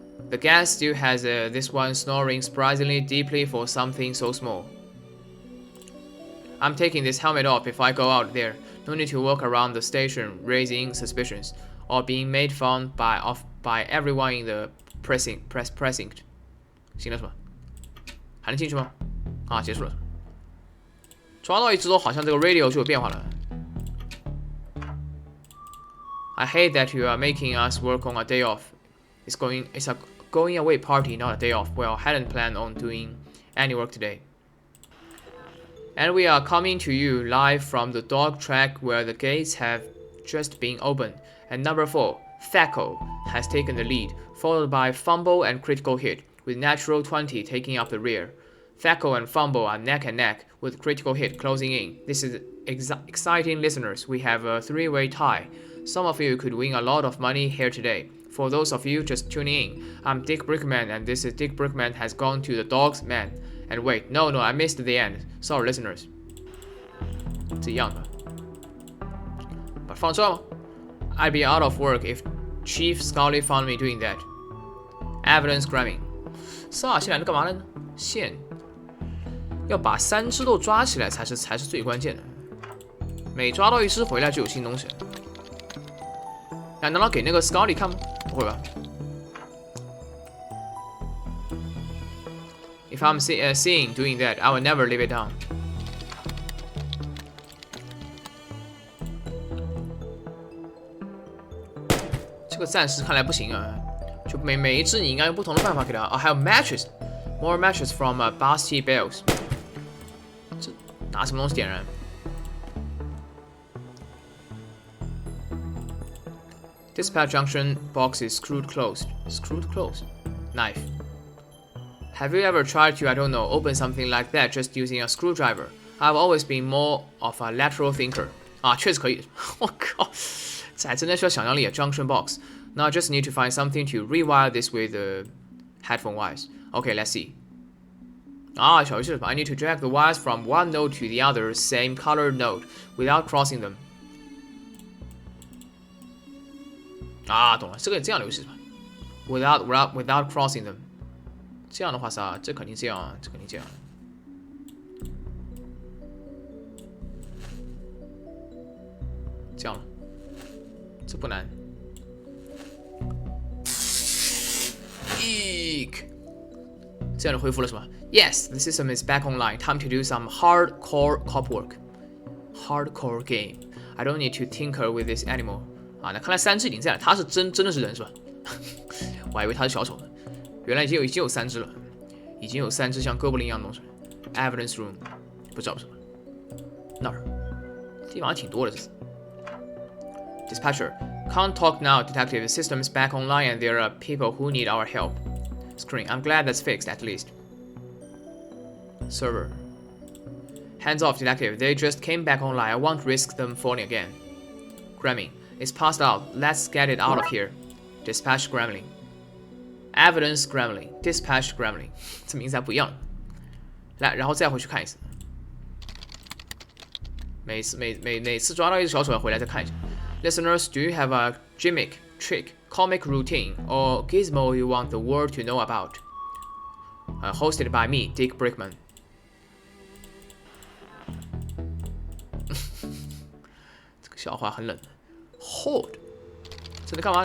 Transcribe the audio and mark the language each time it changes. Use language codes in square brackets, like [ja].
[en] The gas still has this one snoring surprisingly deeply for something so small. I'm taking this helmet off if I go out there. No need to walk around the station raising suspicions or being made fun by everyone in the precinct. [zh] 行了是吧？还能进去吗？啊，结束了。抓到一只之后，好像这个 radio 就有变化了。 [en] I hate that you are making us work on a day off. It's a going away party, not a day off. Well, hadn't planned on doing any work today. And we are coming to you live from the dog track where the gates have just been opened. And number 4, Thaco, has taken the lead, followed by Fumble and Critical Hit, with Natural 20 taking up the rear. Thaco and Fumble are neck and neck, with Critical Hit closing in. This is exciting, listeners. We have a 3-way tie. Some of you could win a lot of money here today. For those of you just tuning in, I'm Dick Brickman, and this is Dick Brickman has gone to the Dog's Man. And wait, no, I missed the end. Sorry, listeners. [zh] 这样的，把放这吗 [en] ？I'd be out of work if Chief Scully found me doing that. Evidence grabbing. [zh] 是啊，现在干嘛呢？线要把3只都抓起来才是最关键的。每抓到一只回来就有新东西。难道给那个 Scully 看吗？不会吧。 [en] If I'm seeing doing that, I will never live it down. [zh] 这个暂时看来不行啊，就每一只你应该用不同的办法给它啊，还有 matches, [en] more matches from Basti Bells. [zh] 这拿什么东西点燃？ [en] Dispatch junction box is screwed closed. Screwed closed. Knife. Have you ever tried to, I don't know, open something like that just using a screwdriver? I've always been more of a lateral thinker. [zh] 啊，确实可以。我靠，这还真的需要想象力啊 ！Junction box. [en] Now I just need to find something to rewire this with the headphone wires. Okay, let's see. [zh] 啊，小游戏是吧 [en] I need to drag the wires from one node to the other, same color node, without crossing them. [zh] 啊，懂了，这样的游戏是吧 ？ [en] Without crossing them. [zh] 这样的话啥？这肯定这样啊，这肯定这样。这样了，这不难。 [en] Eek， [zh] 这样就恢复了是吧 [en] ？Yes, the system is back online. Time to do some hardcore cop work. Hardcore game. I don't need to tinker with this anymore. [zh] 啊，那看来3只已经在了，他是真的是人是吧？我还以为他是小丑呢。原来已经有3只了，已经有3只像哥布林一样的东西。 Evidence room， 不知道什么那儿，地方还挺多的这次。 [en] Dispatcher, can't talk now, detective. The system is back online and there are people who need our help. Screen, I'm glad that's fixed at least. Server, hands off, detective. They just came back online. I won't risk them falling again. Gremlin, it's passed out. Let's get it out of here. Dispatch Gremlin.Evidence Gremlin, Dispatch Gremlin， [zh] 这名字还不一样。来，然后再回去看一次。每次抓到一只小丑，回来再看一下。 [en] Listeners, do you have a gimmick, trick, comic routine, or gizmo you want the world to know about? Hosted by me, Dick Brickman. [zh] 这个笑话很冷。Hold， 这在干嘛？